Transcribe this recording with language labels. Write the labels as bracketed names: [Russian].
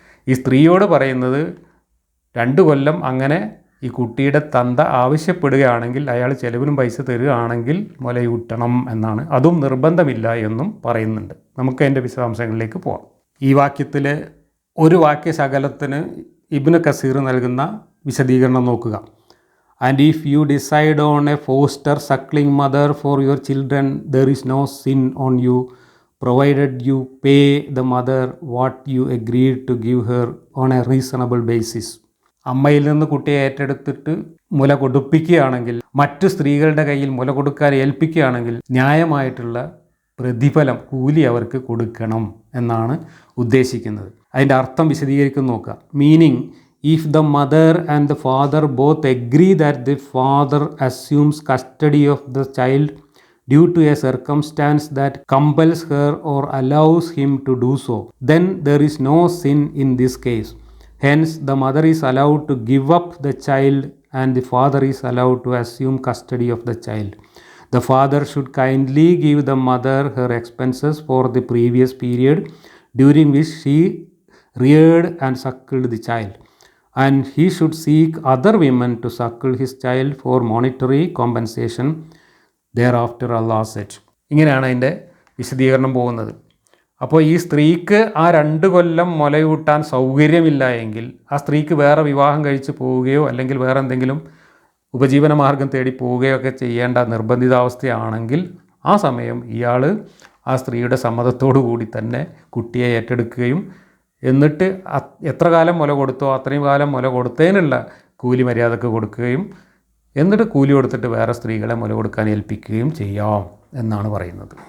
[Malayalam] ഈ സ്ത്രീയോട് പറയുന്നത് 2 കൊല്ലം അങ്ങനെ ഈ കുട്ടിയുടെ തന്ത ആവശ്യപ്പെടുകയാണെങ്കിൽ, അയാൾ ചെലവിനും പൈസ തരികയാണെങ്കിൽ മുലയൂട്ടണം എന്നാണ്. അതും നിർബന്ധമില്ല എന്നും പറയുന്നുണ്ട്. നമുക്ക് അതിൻ്റെ വിശദാംശങ്ങളിലേക്ക് പോകാം. ഈ വാക്യത്തിൽ ഒരു വാക്യശകലത്തിന് ഇബ്നു കസീർ നൽകുന്ന വിശദീകരണം നോക്കുക. [English] And if you decide on a foster suckling mother for your children, there is no sin on you, provided you pay the mother what you agreed to give her on a reasonable basis. [Malayalam] അമ്മയിൽ നിന്ന് കുട്ടിയെ ഏറ്റെടുത്തിട്ട് മുല കൊടുപ്പിക്കുകയാണെങ്കിൽ, മറ്റു സ്ത്രീകളുടെ കയ്യിൽ മുല കൊടുക്കാൻ ഏൽപ്പിക്കുകയാണെങ്കിൽ ന്യായമായിട്ടുള്ള പ്രതിഫലം, കൂലി അവർക്ക് കൊടുക്കണം എന്നാണ് ഉദ്ദേശിക്കുന്നത്. അതിൻ്റെ അർത്ഥം വിശദീകരിക്കുന്ന നോക്കുക. [English] Meaning, if the mother and the father both agree that the father assumes custody of the child due to a circumstance that compels her or allows him to do so, then there is no sin in this case. Hence, the mother is allowed to give up the child and the father is allowed to assume custody of the child. The father should kindly give the mother her expenses for the previous period during which she reared and suckled the child. And he should seek other women to suckle his child for monetary compensation thereafter, Allah said. [Malayalam] ഇങ്ങനെയാണ് അതിൻ്റെ വിശദീകരണം പോകുന്നത്. അപ്പോൾ ഈ സ്ത്രീക്ക് ആ 2 കൊല്ലം മുലയൂട്ടാൻ സൗകര്യമില്ല എങ്കിൽ ആ സ്ത്രീക്ക് വേറെ വിവാഹം കഴിച്ച് പോവുകയോ അല്ലെങ്കിൽ വേറെ എന്തെങ്കിലും ഉപജീവന മാർഗം തേടി പോവുകയോ ഒക്കെ ചെയ്യേണ്ട നിർബന്ധിതാവസ്ഥയാണെങ്കിൽ ആ സമയം ഇയാൾ ആ സ്ത്രീയുടെ സമ്മതത്തോടു കൂടി തന്നെ കുട്ടിയെ ഏറ്റെടുക്കുകയും എന്നിട്ട് എത്ര കാലം മുല കൊടുത്തോ അത്രയും കാലം മുല കൊടുത്തതിനുള്ള കൂലി മര്യാദക്ക് കൊടുക്കുകയും എന്നിട്ട് കൂലി കൊടുത്തിട്ട് വേറെ സ്ത്രീകളെ മുല കൊടുക്കാൻ ഏൽപ്പിക്കുകയും ചെയ്യാം എന്നാണ് പറയുന്നത്.